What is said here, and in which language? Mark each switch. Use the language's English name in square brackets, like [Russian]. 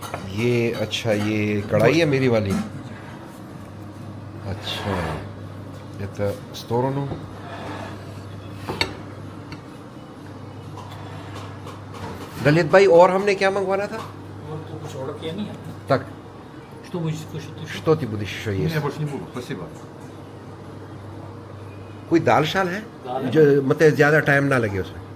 [Hindi] ये अच्छा ये कढ़ाई है मेरी वाली। अच्छा [Russian] это в сторону. [Hindi] ललित भाई और हमने क्या मंगवाना था? और तो कुछ ऑर्डर किया नहीं है? [Russian] Так, что что ты будешь еще Я есть? больше не буду, спасибо. [Hindi] कोई दाल शाल है दाल है। जो मतलब ज्यादा टाइम ना लगे उसमें?